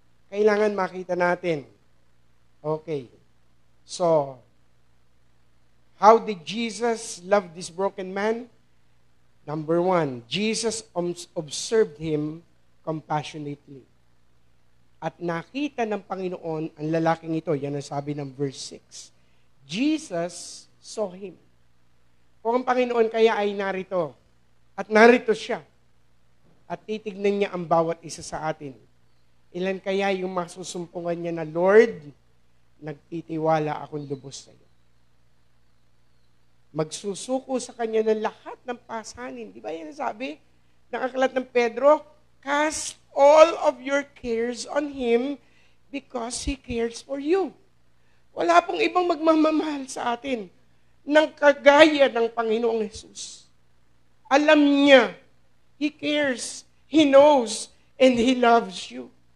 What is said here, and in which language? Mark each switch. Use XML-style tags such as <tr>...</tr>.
<tl>Kailangan makita natin.</tl> <en>Okay. So, how did Jesus love this broken man? Number 1, Jesus observed him compassionately.</en> <tl>At nakita ng Panginoon ang lalaking ito. Yan ang sabi ng verse 6.</tl> <en>Jesus saw him.</en> <tl>Kung ang Panginoon kaya ay narito, at narito siya, at titignan niya ang bawat isa sa atin, ilan kaya yung masusumpungan niya na, Lord, nagtitiwala akong lubos sa iyo. Magsusuko sa kanya ng lahat ng pasanin. Di ba yan sabi ng aklat ng Pedro?</tl> <en>Cast all of your cares on Him because He cares for you.</en> <tl>Wala pong ibang magmamahal sa atin ng kagaya ng Panginoong Jesus. Alam niya,</tl> <en>He cares, He knows, and He loves you.</en>